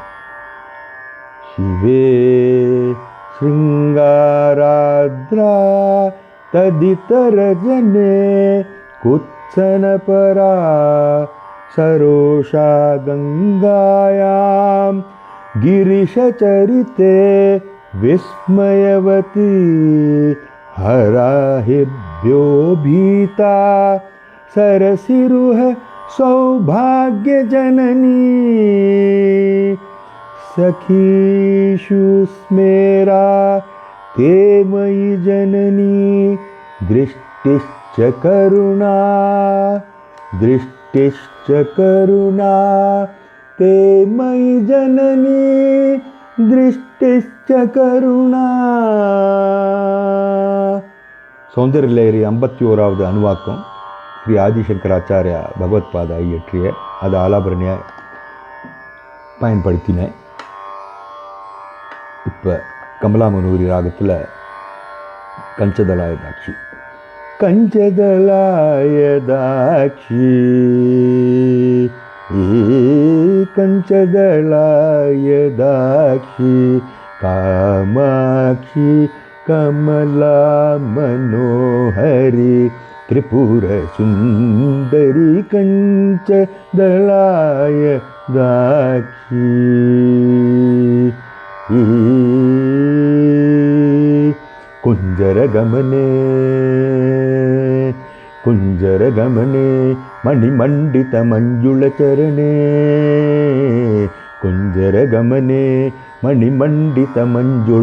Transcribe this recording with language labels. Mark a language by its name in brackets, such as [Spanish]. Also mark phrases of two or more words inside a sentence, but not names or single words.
[Sanskrit] शिवे शृङ्गारार्द्रा तदितरजने कुत्सनपरा सरोषा गङ्गायां गिरिशचरिते विस्मयवती हराहिभ्यो भीता सरसिरुह सौभाग्य जननी सखीषु स्मेरा ते मयि जननी दृष्टिश्च करुणा ते मयि जननी दृष्टिश्च करुणा. [Tamil] சௌந்தரலஹரி 51வது அணுவாக்கம் ஸ்ரீ ஆதிசங்கராச்சாரியா பகவத்பாதா இயற்றிய அது ஆலாபரணியாக பயன்படுத்தினேன். இப்போ கமலா மனோஹரி ராகத்தில் கஞ்சதலாயதாட்சி. [Sanskrit] कञ्जदलायताक्षि कञ्जदलायताक्षि कामाक्षि कमला मनोहरि त्रिपुर सुंदरी कंचदलाय दाक्षी. कुंजर गमने मणिमंडित मंजुल चरणे कुंजर गमने मणिमंडित मंजुल